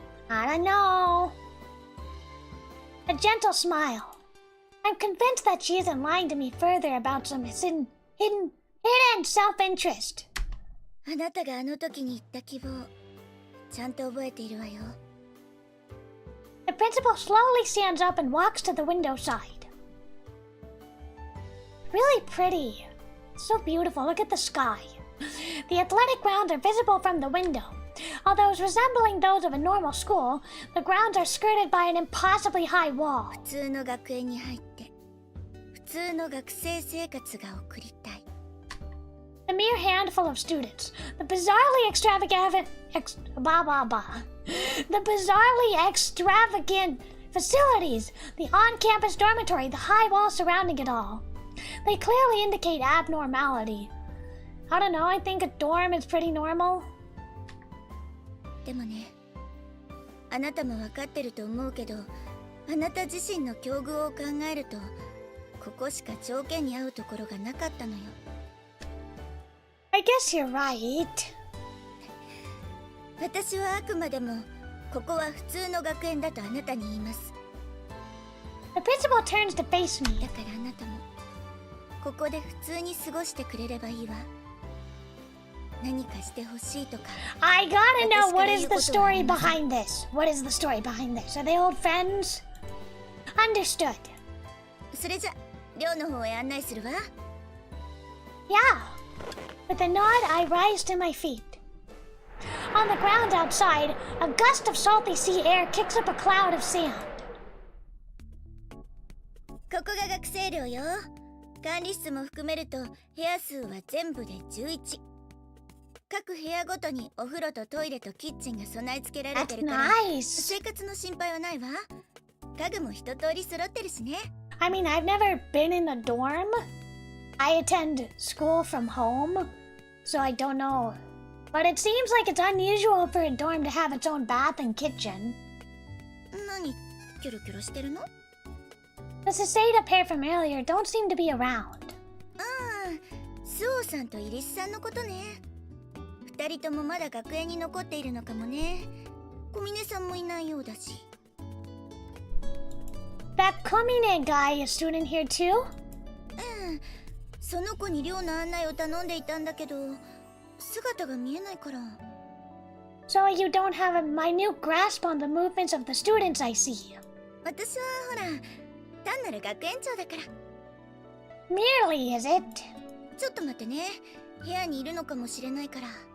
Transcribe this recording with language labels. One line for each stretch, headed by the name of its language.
English: I don't know. A gentle smile. I'm convinced that she isn't lying to me further about some hidden self-interest.
Japanese: あなたがあの時に言った希望、ちゃんと覚えているわよ。
English: The principal slowly stands up and walks to the window side. Really pretty. So beautiful. Look at the sky. The athletic grounds are visible from the window. Although resembling those of a normal school, the grounds are skirted by an impossibly high wall.
Japanese: 普通の学園に入って、普通の学生生活が送りたい。
English: A mere handful of students. The bizarrely extravagant facilities, the on-campus dormitory, the high wall surrounding it all. They clearly indicate abnormality. I don't know, I think a dorm is pretty normal.
Japanese: でもね、あなたも分かってると思うけど、あなた自身の境遇を考えると、ここしか条件に合うところがなかったのよ。
English: I guess you're right.
Japanese: 私はあくまでもここは普通の学園だとあなたに言います。
English: The principal turns to face
Japanese: だ
English: me.
Japanese: からあなたもここで普通に過ごしてくれればいいわ。何かしてほしいとか。
English: I gotta know what is the story behind this. What is the story behind this? Are they old friends? Understood.
Japanese: それじゃ寮の方へ案内するわ。
English: Yeah. With a nod, I rise to my feet. On the ground outside, a gust of salty sea air kicks up a cloud of sand.
Japanese: ここが学生寮よ。管理室も含めると部屋数は全部で11。各部屋ごとにお風呂とトイレとキッチンが備え付けられて
English: That's
Japanese: るから
English: nice.
Japanese: 生活の心配はないわ。家具も一通り揃ってるしね。
English: I mean, I've never been in a dorm. I attend school from home, so I don't know. But it seems like it's unusual for a dorm to have its own bath and kitchen.
Japanese: 何キョロキョロしてるの？
English: The Saseda pair from earlier don't seem to be around.
Japanese: ああ、スオさんとイリスさんのことね。二人ともまだ学園に残っているのかもね。小峰さんもいないようだし。
English: That Komine guy is student here too?
Japanese: うん、その子に寮の案内を頼んでいたんだけど、姿が見えないから。
English: So you don't have a minute grasp on the movements of the students, I see.
Japanese: 私はほら、単なる学園長だから。
English: Merely, is it?
Japanese: ちょっと待ってね。部屋にいるのかもしれないから。